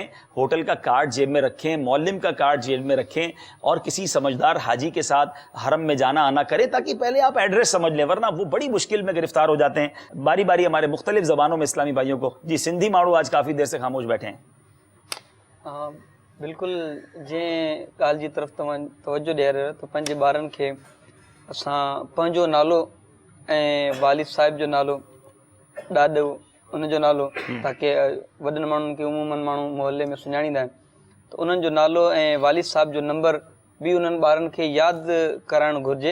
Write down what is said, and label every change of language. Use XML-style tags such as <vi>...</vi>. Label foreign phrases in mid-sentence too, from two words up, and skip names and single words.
<ur>ہوٹل کا کارڈ جیب میں رکھیں, معلم کا کارڈ جیب میں رکھیں, اور کسی سمجھدار حاجی کے ساتھ حرم میں جانا آنا کریں, تاکہ پہلے آپ ایڈریس سمجھ لیں, ورنہ وہ بڑی مشکل میں گرفتار ہو جاتے ہیں. باری باری ہمارے مختلف زبانوں میں اسلامی بھائیوں کو. جی سندھی ماڑو آج کافی دیر سے خاموش بیٹھے ہیں. بالکل جی</ur> <sd>ॻाल्हि जी तरफ़ तव्हां तवजो ॾिया रहियो त पंहिंजे ॿारनि खे असां पंहिंजो नालो ऐं वालिद साहिब जो नालो, ॾाॾो उनजो नालो, ताकी वॾनि माण्हुनि खे उमूमन माण्हू मुहल्ले में सुञाणींदा आहिनि, त उन्हनि जो नालो ऐं वालिद साहिब जो नंबर बि उन्हनि ॿारनि खे यादि कराइणु घुरिजे.</sd>